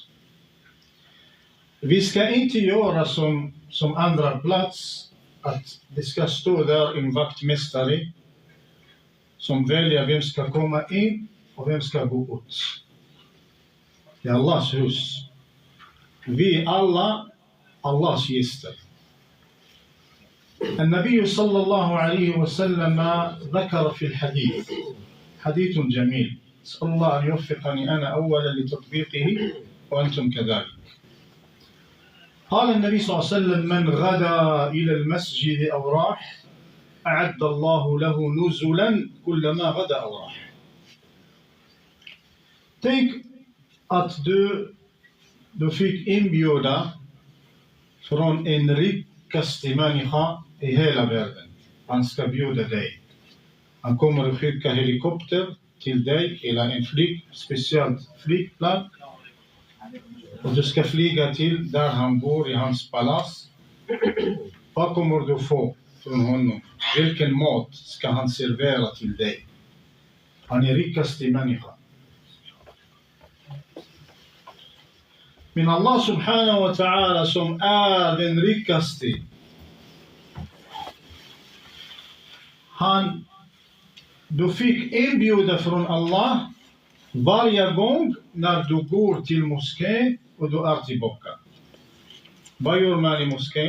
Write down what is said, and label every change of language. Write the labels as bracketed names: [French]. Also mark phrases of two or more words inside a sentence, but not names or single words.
[Swedish] Vi ska inte göra som andra plats, att det ska stå där en vaktmästare som väljer vem ska komma in och vem ska gå ut. Det är Allahs hus. Vi alla Allahs gäster. [Arabic] النبي صلى الله عليه وسلم ذكر في الحديث حديث جميل، أسأل الله أن يوفقني أنا أولا لتطبيقه وأنتم كذلك. قال النبي صلى الله عليه وسلم: من غدا إلى المسجد أو راح أعد الله له نزلا كلما غدا أو راح. [Swedish] Tänk att du fick inbjuda från en rikaste människa i hela världen. Han ska bjuda dig. Han kommer att skicka helikopter till dig eller en speciellt flygplan. Och du ska flyga till där han bor i hans palats. Vad kommer du få från honom? Vilken mat ska han servera till dig? Han är rikaste människa. Men Allah [Arabic] سبحانه وتعالى [Swedish] som är den rikaste, du fick inbjuda från Allah varje gång när du går till moskén och du är tillbaka. Vad gör man i moskén?